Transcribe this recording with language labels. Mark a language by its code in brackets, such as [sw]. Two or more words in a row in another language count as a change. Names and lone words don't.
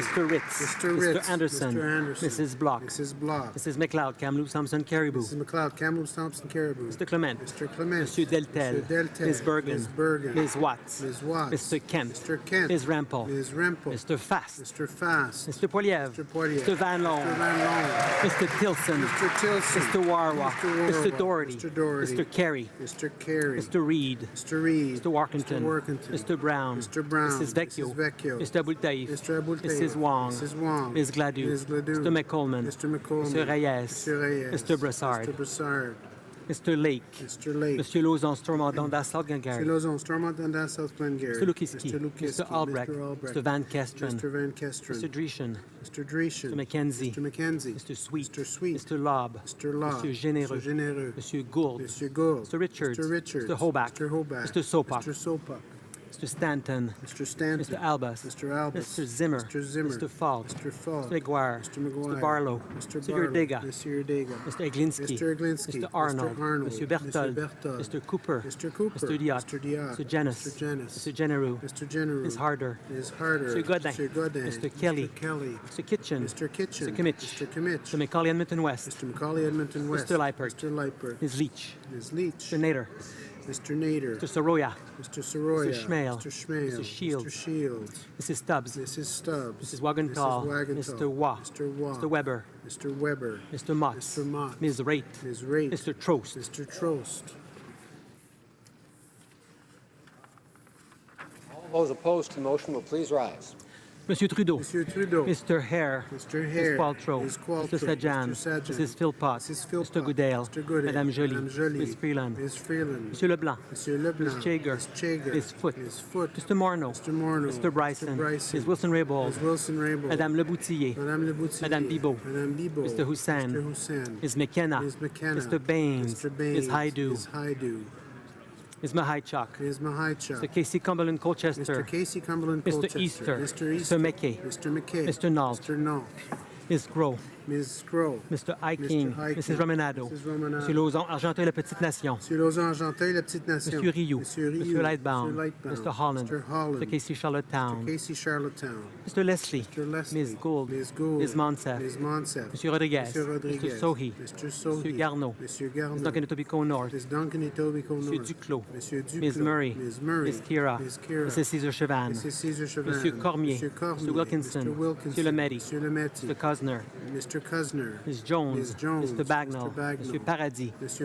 [en] Mr. Ritz. Mr. Ritz. Mr. Anderson. Mr. Anderson. Mrs. Block. Mrs. Block. Mrs. McLeod, Kamloops, Thompson, Caribou. Mrs. McLeod, Kamloops, Thompson, Caribou. Mr. Clement. Mr. Clement. [fr] Monsieur Deltel. [en] Mr. Deltel. Ms. Bergen. Ms. Bergen. Ms. Watts. Ms. Watts. Mr. Kent. Mr. Kent. Ms. Rempel. Ms. Rempel. Mr. Fast. Mr. Fast. Mr. Poilievre. Mr. Poilievre. Mr. Van Loan. Mr. Van Loan. Mr. Tilson. Mr. Tilson. Mr. Warwa. Mr. Mr. Warwa. Doherty. Mr. Doherty. Mr. Carey. Mr. Carey. Mr. Reid. Mr. Reid. Mr. Workington. Mr. Workington. Mr. Brown. Mr. Brown. Mrs. Vecchio. Mrs. Vecchio. Mr. Abultaïf. Mr. Abultaïf. Mrs. Wong. Mrs. Wong. Ms. Gladue. Ms. Gladue. Mr. McColman. Mr. McColman. Mr. Reyes. Mr. Reyes. Mr. Brassard. Mr. Brassard. Mr. Lake. Mr. Lake. [fr] Monsieur Lauzon, [en] Stormont, Dundas, South Mr. Glengarry. Lozon, Stormont, Dundas, South Glengarry. Mr. Lukiski. Mr. Lukiski. Mr. Albrecht. Mr. Albrecht. Mr. Van Kesteren. Mr. Van Kesteren. Mr. Dreeshen. Mr. Dreeshen. Mr. Mackenzie. Mr. Mackenzie. Mr. Sweet. Mr. Sweet. Mr. Lobb. Mr. Law. Mr. Généreux. Mr. Généreux. [fr] Monsieur Gould. [en] Mr. Gould. Mr. Richards. Mr. Richards. Mr. Hoback. Mr. Hoback. Mr. Sopak. Mr. Sopak. Mr. Stanton. Mr. Stanton. Mr. Albus. Mr. Albus. Mr. Zimmer. Mr. Zimmer. Mr. Falk. Mr. Falk. Mr. Maguire. Mr. Maguire. Mr. Barlow. Mr. Mr. Barlow. Urdega. Mr. Urdega. Mr. Eglinski. Mr. Eglinski. Mr. Arnold. Mr. Arnold. Mr. Berthold. Mr. Berthold. Mr. Cooper. Mr. Cooper. Mr. Diot. Mr. Diot. Mr. Janis. Mr. Janis. Mr. Generou. Mr. General. Ms. Harder. Ms. Harder. Mr. Godin. Mr. Godin. Mr. Kelly. Mr. Kelly. Mr. Kitchen. Mr. Kitchen. Mr. Kimmich. Mr. Kimmich. Mr. Macaulay, Edmonton West. Mr. Macaulay, Edmonton West. Mr. Leipert. Mr. Leipert. Ms. Leach. Ms. Leach. Mr. Nader. Mr. Nader. Mr. Soroya. Mr. Soroya. Mr. Schmale. Mr. Schmale. Mr. Shields. Mr. Shields. Mrs. Stubbs. Mrs. Stubbs. Mrs. Wagenthal. Mrs. Wagenthal. Mr. Waugh. Mr. Waugh. Mr. Weber. Mr. Weber. Mr. Motts. Mr. Mott. Ms. Raitt. Ms. Raitt. Mr. Trost. Mr. Trost. All those opposed to the motion will please rise. [fr] Monsieur Trudeau. Monsieur Trudeau. [en] Mr. Hare. Mr. Hare. Ms. Qualtrough. Ms. Qualtrough. Mr. Sajan. Mr. Sajan. Mrs. Philpott. Mrs. Philpott. Mr. Goodale. Mr. Goodale. [fr] Madame Joly. Madame Joly. [en] Ms. Freeland. Ms. Freeland. [fr] Monsieur Leblanc. Monsieur Leblanc. [en] Ms. Chager. Ms. Chager. Ms. Foote. Ms. Foote. Mr. Morneau. Mr. Morneau. Mr. Bryson. Mr. Bryson. Ms. Wilson-Raybould. Ms. Wilson-Raybould. [fr] Madame Leboutillier. Madame Leboutillier. Madame Bibeau. Madame Bibeau. [en] Mr. Hussain. Mr. Hussain. Ms. McKenna. Ms. McKenna. Mr. Baines. Mr. Baines. Ms. Haidu. Ms. Haidu. Ms. Mahaichuk. Ms. Mahaichuk. Mr. Casey Cumberland Colchester. Mr. Casey Cumberland Mr. Colchester. Easter. Mr. Easter. Mr. McKay. Mr. McKay. Mr. Nault. Mr. Nault. Ms. Groh. Ms. Groh. Mr. Hiking. Mr. Hiking. Mrs. Romanado. Mrs. Romanado. [fr] Monsieur Lauzon, Argentin, la Petite Nation. Monsieur Lauzon, Argenteuil, la Petite Nation. Monsieur Rioux. Monsieur Rioux. Monsieur Lightbound. Monsieur Lightbound. [en] Mr. Holland. Mr. Holland. Mr. Casey Charlottetown. Mr. Casey Charlottetown. Mr. Leslie. Mr. Leslie. Ms. Gould. Ms. Gould. Ms. Monsef. Ms. Monsef. [fr] Monsieur Rodriguez. Monsieur Rodriguez. [en] Mr. Sohi. Mr. Sohi. [fr] Monsieur Garneau. Monsieur Garneau. [en] Mr. Duncan Etobicoke North. Ms. Duncan Etobicoke [fr] Monsieur North. Duclos. Monsieur Duclos. [en] Ms. Murray. Ms. Murray. Ms. Kira. Ms. Kira. Mrs. Caesar Chavan. Mrs. Caesar Chavan. [fr] Monsieur Cormier. Monsieur Cormier. [en] Mr. Wilkinson. Mr. Wilkinson. [fr] Monsieur Lemaitre. Monsieur Lemaitre. [en] Mr. Cosner. Mr. Cosner. Ms. Jones. Ms. Jones. Mr. Bagnall. Mr. Bagnall. [fr] Monsieur Paradis. [en] Mr.